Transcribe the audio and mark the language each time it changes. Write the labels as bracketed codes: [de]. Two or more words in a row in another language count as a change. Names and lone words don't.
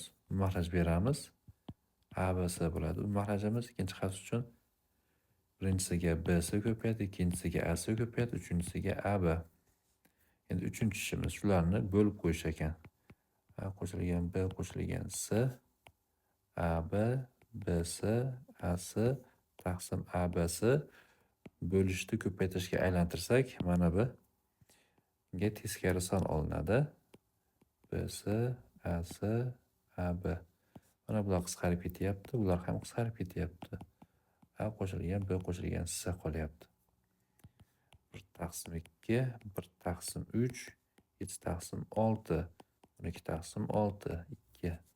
[uz] Mahraj beramiz. A, B, S bo'ladi. Bu mahrajimiz ikkinchi qavs uchun birinchisiga B, S ko'payadi, ikkinchisiga A, S ko'payadi, uchinchisiga A, B. Endi uchinchi ishimiz shularni bo'lib qo'yish ekan. A qo'shilgan B qo'shilgan S, A, B, B, S, A, S taqsim A, B, S bo'lishni ko'paytirishga aylantirsak, mana bu ga teskari son olinadi. B, S, A, S, A, B. Mana bular qisqarib ketyapti, bular ham qisqarib ketyapti. A qo'shilgan B qo'shilgan S qolyapti. 1 taqsim 2, 1 taqsim 3, 7 taqsim 6, 12 taqsim 6, 2.